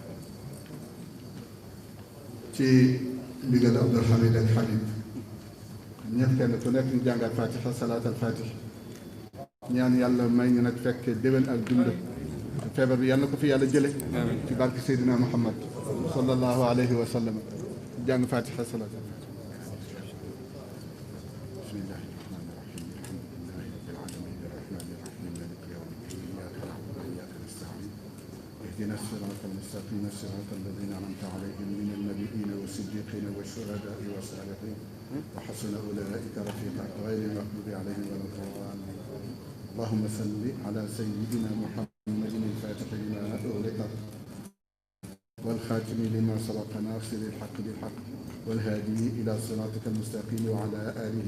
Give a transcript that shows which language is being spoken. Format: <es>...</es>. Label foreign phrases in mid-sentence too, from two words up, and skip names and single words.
<wo>ci ndigal Abdoul Hamid ak Habib ñëpp kenn ku nekk ñu jàngat fatiha salaat al fatih ñaan yàlla may ñu nag fekk déwén ak dund feebar bi yàlla na ko fi yàlla jële ci barke Seydina Muhammad</wo> <ar>صلى الله عليه وسلم</ar> <wo>jàng fatiha salaat al fatih</wo> <ar>بسم الله الرحمن الرحيم الحمد لله رب العالمين الرحمن الرحيم مالك يوم الدين إياك نعبد وإياك نستعين اهدنا الصراط المستقيم صراط الذين أنعمت عليهم من النبيين والصديقين والشهداء والصالحين وحسن أولئك رفيقا غير المغضوب عليهم ولا الضالين اللهم صل على سيدنا محمد الفاتح لما أغلق والخاتم لما سبق ناصر الحق بالحق والهادي إلى صراطك المستقيم وعلى آله</ar>